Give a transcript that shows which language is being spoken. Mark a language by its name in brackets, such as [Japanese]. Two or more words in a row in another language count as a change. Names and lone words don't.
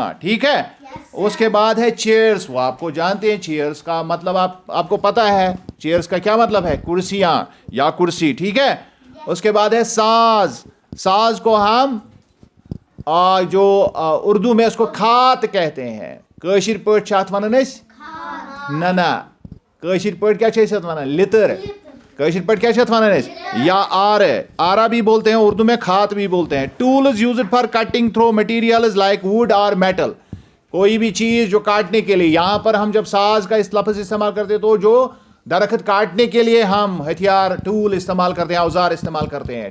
[Hindi] ठीक है? उसके बाद है चेयर्स। वो आपको जानते हैं चेयर्स का मतलब, आपको पता है चेयर्स का क्या मतलब है? कुर्सियां या कुर्सी। ठीक है? उसके बाद है साज। साज को हम जो उर्दू में उसको खात कहते हैं। [Kashmiri] कशिर पट छात वनन अस ना कशिर पट क्या छे वनन? लितर। कशिर पट क्या छत वनन अस? [Hindi] या आरा भी बोलते हैं, उर्दू में खात भी बोलते हैं। [English] Tool is used for cutting through materials like wood or metal. [Hindi] कोई भी चीज जो काटने के लिए, यहां पर हम जब साज का इस लफ्ज़ इस्तेमाल करते हैं तो जो दरख्त काटने के लिए हम हथियार टूल इस्तेमाल करते हैं, औजार इस्तेमाल करते हैं।